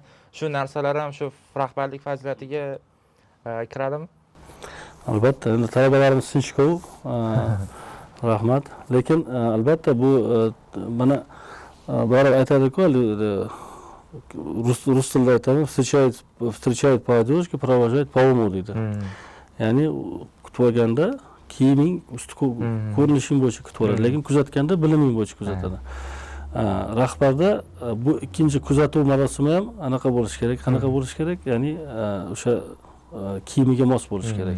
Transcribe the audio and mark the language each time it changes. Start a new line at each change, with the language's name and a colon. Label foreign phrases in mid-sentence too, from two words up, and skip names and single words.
Uzbek: Shu narsalar ham shu rahbarlik fazilatiga kiradimi? Albatta, endi talabalarimiz sinchkov, rahmat. Lekin albatta bu mana baribir aytadi-ku, rus tilida aytadi,
Russian: встречает по одежке, провожает по уму deydi.
Uzbek: Ya'ni kutib olganda kiyiming usti ko'rinishing bo'yicha kutib oladi, lekin kuzatganda biliming bo'yicha kuzatadi. Rahbarda bu ikkinchi kuzatuv marosimi ham anaqa bo'lishi kerak, qanaqa bo'lishi kerak? Ya'ni o'sha kiyimiga mos bo'lishi kerak.